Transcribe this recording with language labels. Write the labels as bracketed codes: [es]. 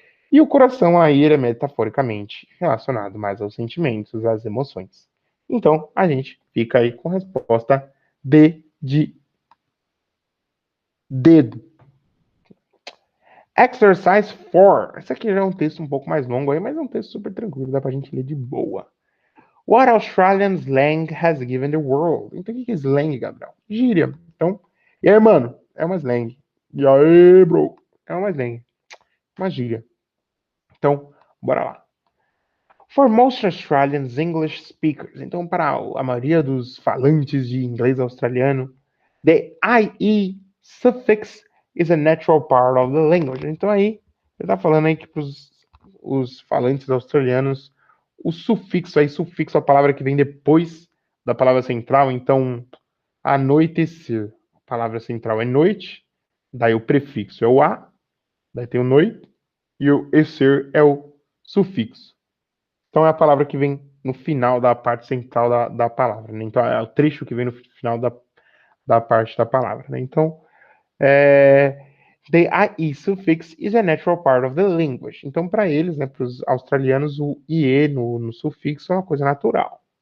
[pt] E o coração aí ele é metaforicamente relacionado mais aos sentimentos, às emoções. Então, a gente fica aí com a resposta D de dedo. Exercise 4. Esse aqui já é um texto um pouco mais longo aí, mas é um texto super tranquilo, dá pra gente ler de boa. [en] What Australian slang has given the world? [pt] Então, o que é slang, Gabriel? Gíria. Então, e aí, mano? É uma slang. E aí, bro? É uma slang. Uma gíria. Então, bora lá. [en] For most Australians English speakers, [pt] então para a maioria dos falantes de inglês australiano, [en] the IE suffix is a natural part of the language. [pt] Então aí, ele está falando aí que para os falantes australianos, o sufixo é a palavra que vem depois da palavra central, então anoitecer, a palavra central é noite, daí o prefixo é o a, daí tem o noite, e o esser é o sufixo. Então é a palavra que vem no final da parte central da palavra, né? Então é o trecho que vem no final da parte da palavra, né? Então, [en] the IE suffix is a natural part of the language. [pt] Então, para eles, né, para os australianos, o IE no sufixo é uma coisa natural.